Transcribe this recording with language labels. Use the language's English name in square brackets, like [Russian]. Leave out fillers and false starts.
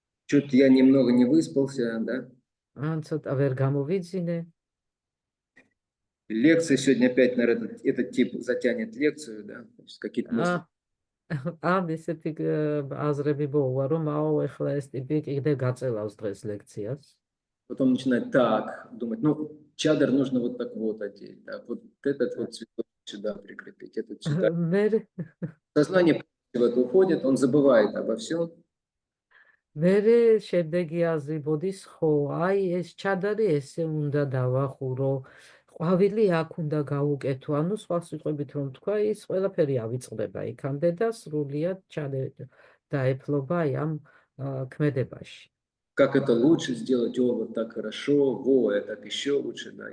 [Russian] Что-то я немного не выспался, да? [Georgian] ან ცოტა ვერ გამოვიძინე. [Russian] Лекция сегодня опять, наверное, этот тип затянет лекцию, да? То есть какие-то мысли. [Georgian] ამ ესეთი აზრები მოუვა, რომ ახლა ეს ტიპი კიდე გაწელავს დღეს ლექციას. [Russian] Потом начинает так думать, ну, чадр нужно вот так вот одеть, да? Вот этот вот цветок сюда прикрепить, этот сюда. Сознание в это уходит, он забывает обо всем. [Georgian] მერე შემდეგი აზრი მოდის, ხო, აი ეს ჩადარი ესე უნდა დავახურო, ყვავილი აქ უნდა გავუკეთო, ანუ სხვა სიტყვებით რომ თქვა, ის ყველაფერი ავიწყდება იქამდე და სრულიად დაეფლობა ამ ქმედებაში. [Russian] Как это лучше сделать, о, вот так хорошо, во, это так еще лучше, да.